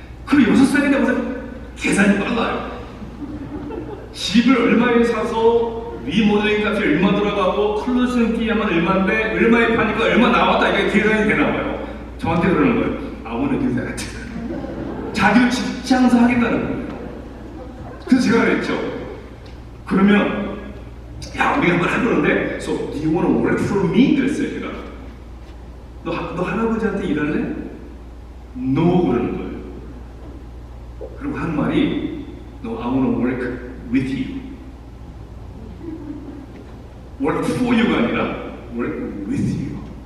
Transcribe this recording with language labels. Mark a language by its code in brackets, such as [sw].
[ko] 그리고 6살이 되면서 계산이 빨라요. 집을 얼마에 사서 리모델링 값이 얼마 들어가고 컬러 싱기야만 얼마인데 얼마에 파니까 얼마 나왔다 이게 계산이 되나 봐요. 저한테 그러는 거예요. [en] I wanna do that. [ko] 자기를 직장사 하겠다는 거예요. 그래서 제가 그랬죠. 그러면 야 우리 한번 해보는데 [en] So do you want to work for me? [ko] 그랬어요 제가. 너 할아버지한테 일할래? No 그러는 거예요. 그리고 한 말이 [en] No I want to work with you. work for you가 [ko] 아니라 [en] work with you.